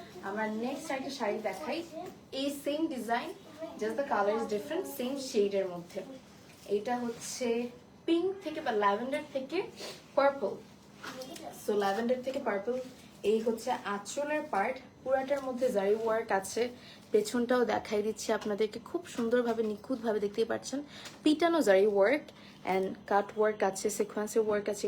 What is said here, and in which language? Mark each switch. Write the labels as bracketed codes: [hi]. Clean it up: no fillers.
[bn] আমরা next একটা শাড়ি দেখাই। [en] এই same design, just the color is different, same shade এর মধ্যে। [bn] এটা হচ্ছে পিঙ্ক থেকে বা ল্যাভেন্ডার থেকে পার্পল। সো ল্যাভেন্ডার থেকে পার্পল। এই হচ্ছে আঁচলের পার্ট, পুরাটার মধ্যে জারি ওয়ার্ক আছে। পেছনটাও দেখাই দিচ্ছি আপনাদেরকে, খুব সুন্দরভাবে নিখুঁতভাবে দেখতেই পাচ্ছেন। পিটানো জারি ওয়ার্ক অ্যান্ড কাট ওয়ার্ক আছে, সিকোয়েন্সের ওয়ার্ক আছে।